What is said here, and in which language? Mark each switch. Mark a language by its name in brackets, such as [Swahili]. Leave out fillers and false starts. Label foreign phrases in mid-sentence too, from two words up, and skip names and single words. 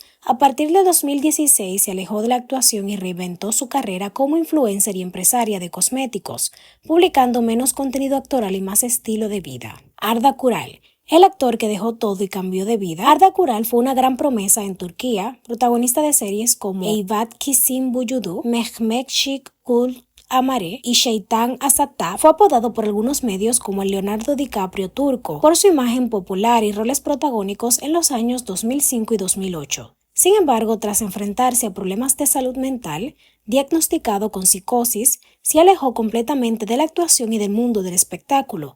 [Spanish] A partir de 2016 se alejó de la actuación y reinventó su carrera como influencer y empresaria de cosméticos, publicando menos contenido actoral y más estilo de vida. Arda Kural, el actor que dejó todo y cambió de vida. Arda Kural fue una gran promesa en Turquía, protagonista de series como Eyvat Kisim Buyudu, Mehmetçik Kul Amare y Şeytan Asata. Fue apodado por algunos medios como el Leonardo DiCaprio turco por su imagen popular y roles protagónicos en los años 2005 y 2008. Sin embargo, tras enfrentarse a problemas de salud mental, diagnosticado con psicosis, se alejó completamente de la actuación y del mundo del espectáculo.